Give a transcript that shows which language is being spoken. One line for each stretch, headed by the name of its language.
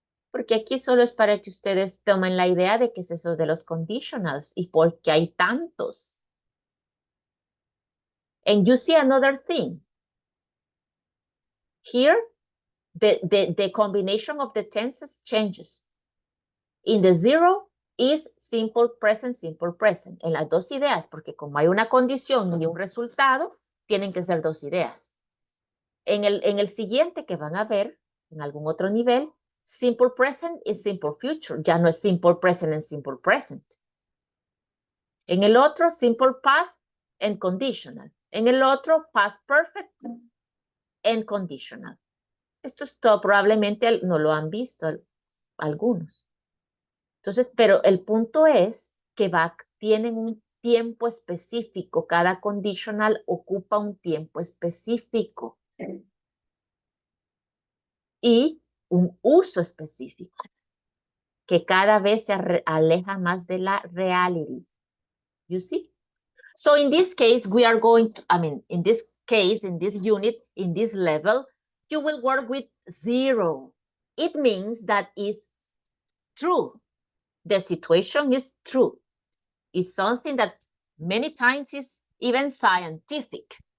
Spanish: Porque aquí solo es para que ustedes tomen la idea de qué es eso de los conditionals y por qué hay tantos.
English: And you see another thing. Here, the combination of the tenses changes. In the zero is simple present, simple present.
Spanish: En las dos ideas, porque como hay una condición y un resultado, tienen que ser dos ideas. En el siguiente que van a ver, en algún otro nivel, simple present y simple future. Ya no es simple present and simple present. En el otro, simple past and conditional. En el otro, past perfect and conditional. Esto es todo, probablemente no lo han visto algunos. Entonces, pero el punto es que tienen un tiempo específico. Cada conditional ocupa un tiempo específico. Y un uso específico que cada vez se aleja más de la reality.
English: You see? So in this case, we are going to, in this case, in this unit, in this level, you will work with zero. It means that is true. The situation is true. It's something that many times is even scientific.